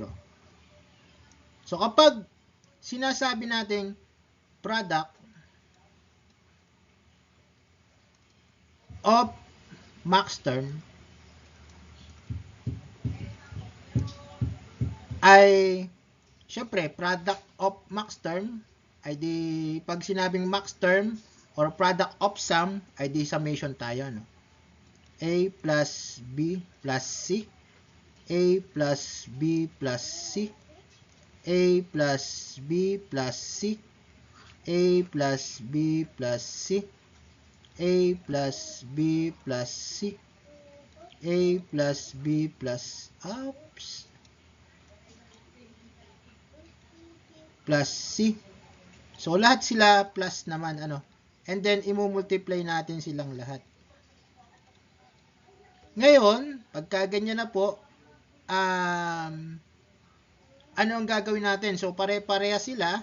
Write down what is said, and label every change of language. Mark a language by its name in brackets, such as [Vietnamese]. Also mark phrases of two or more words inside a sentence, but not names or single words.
[Filipino] So, kapag sinasabi nating [English] product of max term [Filipino] ay, syempre, [English] product of max term [Filipino] ay di, pag sinabing [English] max term or product of sum, [Filipino] ay di summation tayo, no? [English] A plus B plus C, A plus B plus C, A plus B plus C, A plus B plus C, A plus B plus C, A plus B plus, plus C. [Filipino] So, lahat sila plus naman, ano. [English] And then, [Filipino] i-multiply natin silang lahat. Ngayon, pagka ganyan na po, ano ang gagawin natin? So, pare-pareha sila.